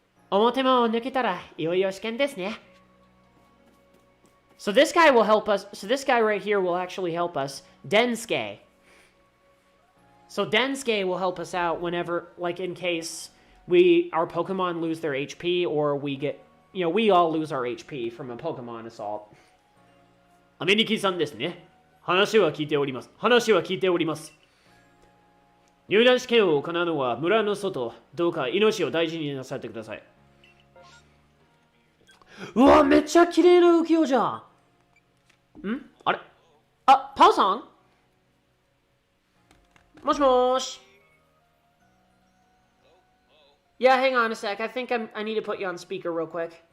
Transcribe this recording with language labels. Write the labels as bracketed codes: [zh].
[ja] 表門を抜けたらいよいよ試験ですね。 [en] So this guy will help us. So this guy right here will actually help us. Densuke. So Densuke will help us out whenever, like in case our Pokemon lose their HP or we all lose our HP from a Pokemon assault. [ja] AmeNikiさんですね。話は聞いております。入団試験を行うのは村の外。どうか命を大事になさってください。うわ、めっちゃ綺麗な浮世絵じゃん。あれあ、パオさんもしもーし。 [en] Yeah, hang on a sec. I think I need to put you on speaker real quick.